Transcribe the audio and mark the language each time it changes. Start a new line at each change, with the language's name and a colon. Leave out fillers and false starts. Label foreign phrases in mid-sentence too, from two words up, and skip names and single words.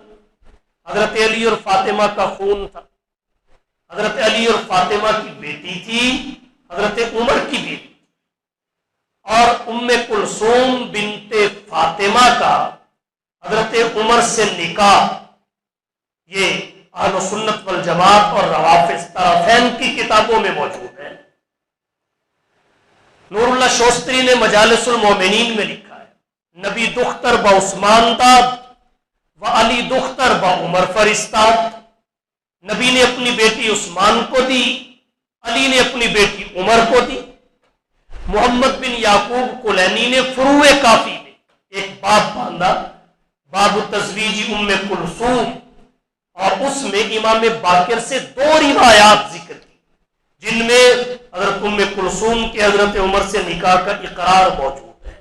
Urdu: حضرت علی اور فاطمہ کا خون تھا، حضرت علی اور فاطمہ کی بیٹی تھی، حضرت عمر کی بیٹی، اور ام کلثوم بنت فاطمہ کا حضرت عمر سے نکاح، یہ اہل سنت والجماعت اور روافض طرفین کی کتابوں میں موجود ہے۔ نور اللہ شوستری نے مجالس المومنین میں لکھا ہے
Persian: نبی دختر با عثمان داد و علی دختر با عمر فرستاد۔
Urdu: نبی نے اپنی بیٹی عثمان کو دی، علی نے اپنی بیٹی عمر کو دی۔ محمد بن یعقوب کلینی نے فروع کافی میں ایک باب باندھا، باب تزویج ام کلثوم اور اس میں امام باقر سے 2 روایات ذکر کی جن میں حضرت ام کلثوم کے حضرت عمر سے نکاح کا اقرار موجود ہے۔